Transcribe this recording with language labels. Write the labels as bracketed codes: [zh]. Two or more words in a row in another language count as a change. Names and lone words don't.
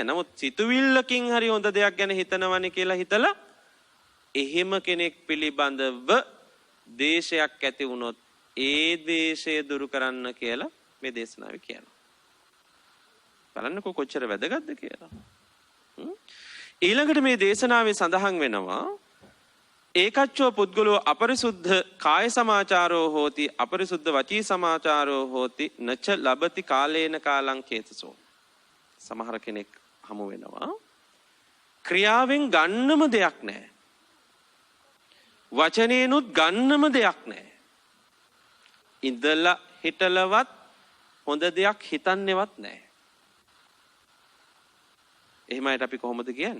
[si] නමුත් සිතුවිල්ලකින් හරි හොඳ දෙයක් ගැන හිතනවන්නේ කියලා හිතලා එහෙම කෙනෙක් පිළිබඳව දේශයක් ඇති වුණොත් ඒ දේශය දුරු කරන්න කියලා මේ දේශනාවේ කියනවා. බලන්නකෝ කොච්චර වැදගත්ද කියලා. ඊළඟට මේ දේශනාවේ සඳහන් වෙනවා [pi] ඒකච්චෝ පුද්ගලෝ අපරිසුද්ධ කාය සමාචාරෝ හෝති අපරිසුද්ධ වචී සමාචාරෝ හෝති නච ලබති කාලේන කාලං කේතසෝ. [si] සමහර කෙනෙක් හමු වෙනවා ක්‍රියාවෙන් ගන්නම දෙයක් නැහැ. වචනේනුත් ගන්නම දෙයක් නැහැ. ඉඳලා හිටලවත් හොඳ දෙයක් හිතන්නේවත් නැහැ. එහෙමයිට අපි කොහොමද කියන්නේ?